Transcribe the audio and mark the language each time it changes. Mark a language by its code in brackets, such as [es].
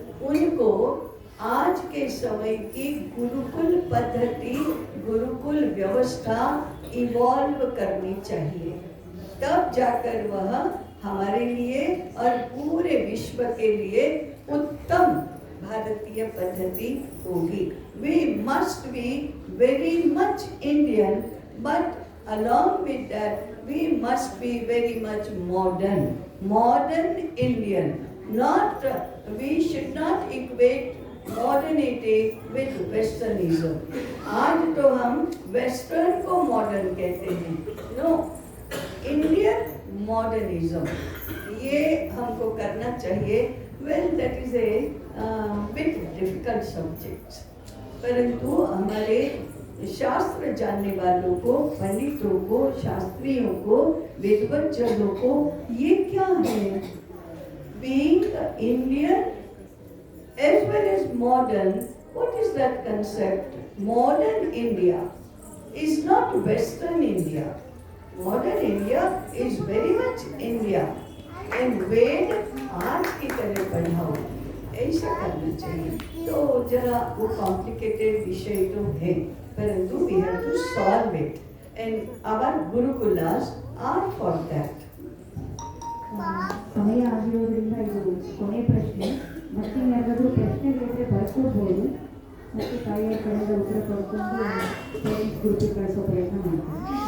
[hi] उनको आज के समय की गुरुकुल पद्धति, गुरुकुल व्यवस्था इवॉल्व करनी चाहिए, तब जाकर वह हमारे लिए और पूरे विश्व के लिए उत्तम भारतीय पद्धति होगी। [en] We must be very much Indian, but along with that we must be very much modern, modern Indian. Not we should not equate modernity with westernism. [hi] आज तो हम वेस्टर्न को मॉडर्न कहते हैं, नो, इंडियन मॉडर्निज्म, ये हमको करना चाहिए। [en] Well, that is a bit difficult subject. [hi] परंतु हमारे शास्त्र जानने वालों को, पंडितों को, शास्त्रियों को, विद्वज्जनों को ये क्या है? [en] Being Indian as well as modern, what is that concept? modern India is not Western India. Modern India is very much India. [hi] And वेद आज की तरह पढ़ाओ, ऐसा करना चाहिए। तो जरा वो कॉम्प्लिकेटेड विषय तो है, परंतु we have to solve it. [en] And our Gurukulas are for that. [kn] ಸಮಯ ಆಗಿರೋದ್ರಿಂದ ಇದು ಕೊನೆ ಪ್ರಶ್ನೆ. ಮತ್ತೆ ಯಾರಾದರೂ ಪ್ರಶ್ನೆಗಳಿದ್ರೆ ಬರ್ಕೋಬಹುದು, ಮತ್ತು ತಾಯಿಯ ಕಡೆಯಿಂದ ಉತ್ತರ ಪಡ್ಕೊಂಡು ಪೇರೆಂಟ್ಸ್ ಗ್ರೂಪಿಗೆ ಕಳಿಸೋ ಪ್ರಯತ್ನ ಮಾಡ್ತಾರೆ.